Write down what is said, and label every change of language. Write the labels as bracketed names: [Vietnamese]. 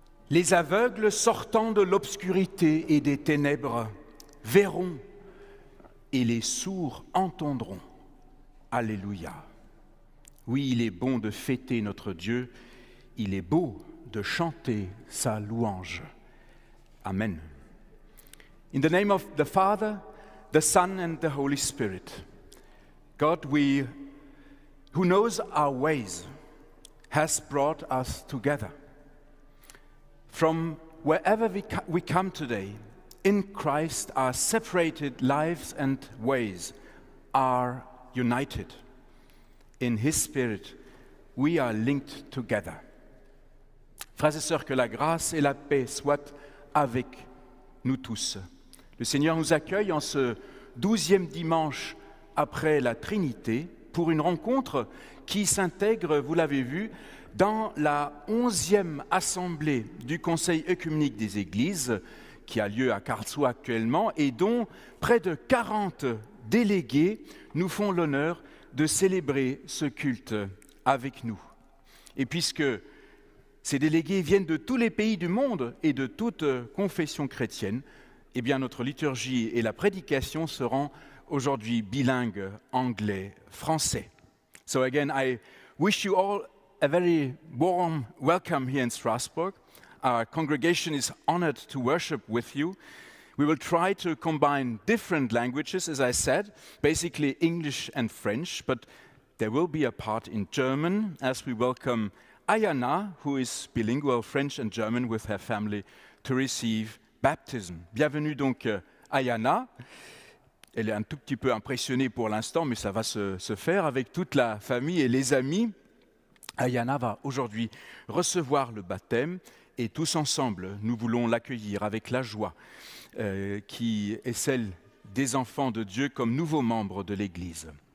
[French] Les aveugles sortant de l'obscurité et des ténèbres verront et les sourds entendront. Alléluia. Oui, il est bon de fêter notre Dieu, il est beau de chanter sa louange. Amen. [English] In the name of the Father, the Son and the Holy Spirit, God, who knows our ways, has brought us together. From wherever we come today, in Christ, our separated lives and ways are united. In His Spirit, we are linked together. [French] Frères et sœurs, que la grâce et la paix soient avec nous tous. Le Seigneur nous accueille en ce 12e dimanche après la Trinité pour une rencontre qui s'intègre, vous l'avez vu, dans la 11e assemblée du Conseil œcuménique des Églises qui a lieu à Karlsruhe actuellement et dont près de 40 délégués nous font l'honneur de célébrer ce culte avec nous. Et puisque ces délégués viennent de tous les pays du monde et de toute confession chrétienne, eh bien notre liturgie et la prédication seront aujourd'hui bilingues anglais-français. [English] So again, I wish you all a very warm welcome here in Strasbourg. Our congregation is honored to worship with you. We will try to combine different languages, as I said, basically English and French, but there will be a part in German as we welcome Ayana, who is bilingual French and German with her family, to receive baptism. [French] Bienvenue donc Ayana. Elle est un tout petit peu impressionnée pour l'instant, mais ça va se faire avec toute la famille et les amis. Ayana va aujourd'hui recevoir le baptême et tous ensemble, nous voulons l'accueillir avec la joie qui est celle des enfants de Dieu comme nouveaux membres de l'Église.